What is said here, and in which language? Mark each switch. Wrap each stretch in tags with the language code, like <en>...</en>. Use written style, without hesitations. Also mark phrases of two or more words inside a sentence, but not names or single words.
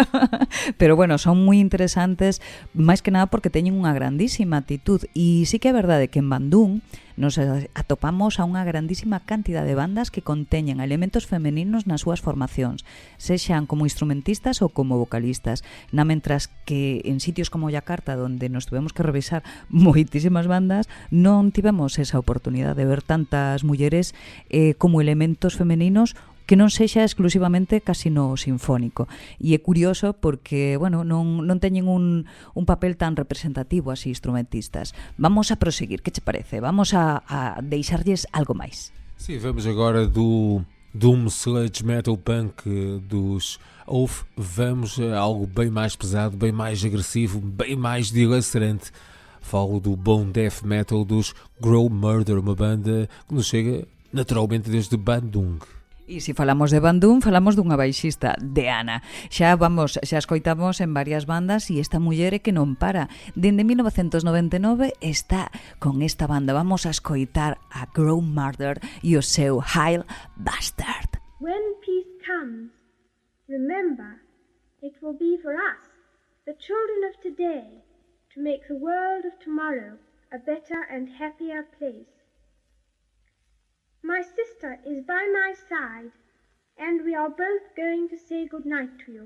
<gl>Pero bueno, son moi interesantes, máis que nada porque teñen unha grandísima actitud, e sí que é verdade que en Bandung nos atopamos a unha grandísima cantidad de bandas que conteñen elementos femeninos nas súas formacións, sexan como instrumentistas ou como vocalistas, na mentras que en sitios como Yakarta, donde nos tuvemos que revisar moitísimas bandas, non tivemos esa oportunidade de ver tantas mulleres como elementos femeninos que non sexa exclusivamente casino sinfónico. E é curioso porque, bueno, non teñen un papel tan representativo as instrumentistas. Vamos a proseguir, que che parece? Vamos a deixarlles algo máis.</gl> <pt>Sim, vamos agora do doom sludge metal punk dos Oath, vamos a algo bem mais pesado, bem mais agressivo, bem mais dilacerante. Falo do bone death metal dos Grow Murder, uma banda que nos chega naturalmente desde Bandung.</pt> <gl>E se falamos de Bandung, falamos dunha baixista, de Ana. Xa escoitamos en varias bandas e esta muller é que non para. Dende 1999 está con esta banda. Vamos a escoitar a Grow Murder e o seu Hail Bastard.</gl> <en>When peace comes, remember, it will be for us, the children of today, to make the world of tomorrow a better and happier place. My sister is by my side, and we are both going to say good night to you.</en>